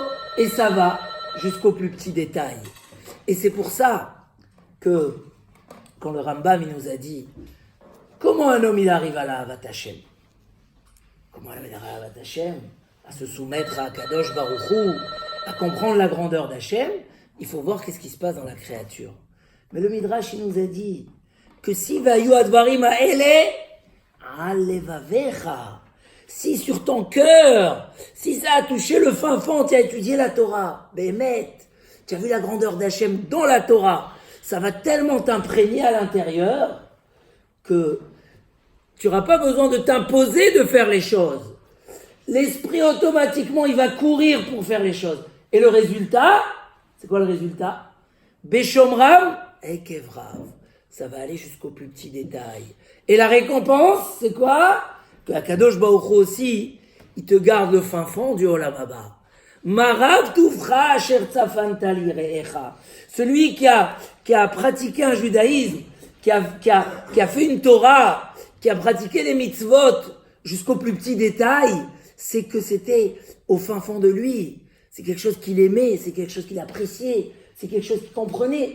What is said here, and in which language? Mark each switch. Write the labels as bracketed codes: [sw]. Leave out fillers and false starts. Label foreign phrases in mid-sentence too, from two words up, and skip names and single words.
[fr] Et ça va jusqu'au plus petit détail. Et c'est pour ça que, quand le Rambam il nous a dit, comment un homme il arrive à la [he] אהבת השם? [fr] Comment il arrive à la [he] אהבת השם? [fr] À se soumettre à [he] קדוש ברוך הוא, [fr] à comprendre la grandeur d'Hachem, il faut voir qu'est-ce qui se passe dans la créature. Mais le Midrash, il nous a dit que si [he] והיו הדברים האלה על לבבך, [fr] si sur ton cœur, si ça a touché le fin fond, tu as étudié la Torah, Béhémet, tu as vu la grandeur d'Hachem dans la Torah, ça va tellement t'imprégner à l'intérieur que tu n'auras pas besoin de t'imposer de faire les choses. L'esprit, automatiquement, il va courir pour faire les choses. Et le résultat, c'est quoi le résultat? [he] בשמרם עקב רב. [fr] Ça va aller jusqu'au plus petit détail. Et la récompense, c'est quoi? Que [he] הקדוש ברוך הוא [fr] aussi, il te garde le fin fond du [he] עולם הבא. מה רב טובך אשר צפנת ליראיך. [fr] Celui qui a pratiqué un judaïsme, qui a fait une Torah, qui a pratiqué les mitzvot jusqu'au plus petit détail, c'est que c'était au fin fond de lui. C'est quelque chose qu'il aimait, c'est quelque chose qu'il appréciait, c'est quelque chose qu'il comprenait.